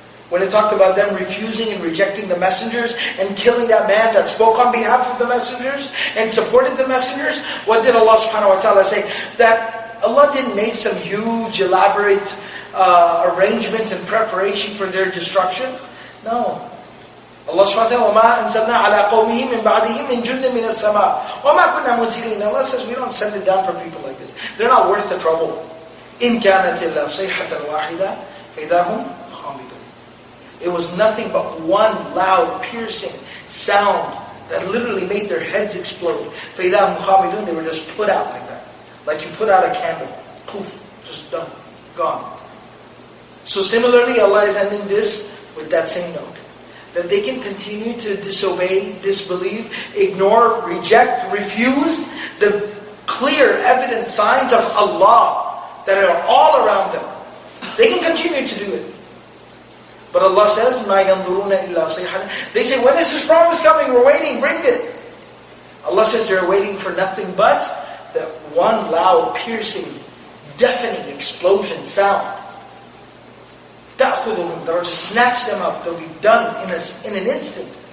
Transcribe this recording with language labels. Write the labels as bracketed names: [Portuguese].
[English] When it talked about them refusing and rejecting the messengers and killing that man that spoke on behalf of the messengers and supported the messengers, what did Allah subhanahu wa ta'ala say? That Allah didn't make some huge elaborate arrangement and preparation for their destruction. No. [Arabic] Allah subhanahu wa ta'ala, وَمَا أَنزَلْنَا عَلَىٰ قَوْمِهِ مِنْ بَعْدِهِ مِنْ جُنْدٍ مِنَ السَّمَاءِ وَمَا كُنَّا مُنْزِلِينَ. [English] Allah says we don't send it down for people like this. They're not worth the trouble. [Arabic] إِنْ كَانَتِ إِلَّا صَيْحَةً وَاحِدَةً فَإِذَا هُمْ خَامِدُونَ. [English] It was nothing but one loud, piercing sound that literally made their heads explode. [Arabic] فَإِذَا هُمْ خَامِدُونَ. [English] They were just put out like that. Like you put out a candle. Poof, just done, gone. So similarly, Allah is ending this with that same note. That they can continue to disobey, disbelieve, ignore, reject, refuse the clear, evident signs of Allah that are all around them. They can continue to do it. But Allah says, [Arabic] مَا يَنْظُرُونَ إِلَّا صَيْحَةً. [English] They say, when is this promise coming? We're waiting, bring it. Allah says they're waiting for nothing but the one loud, piercing, deafening explosion sound. تَأْخُذُهُمْ, that will just snatch them up. They'll be done in an instant.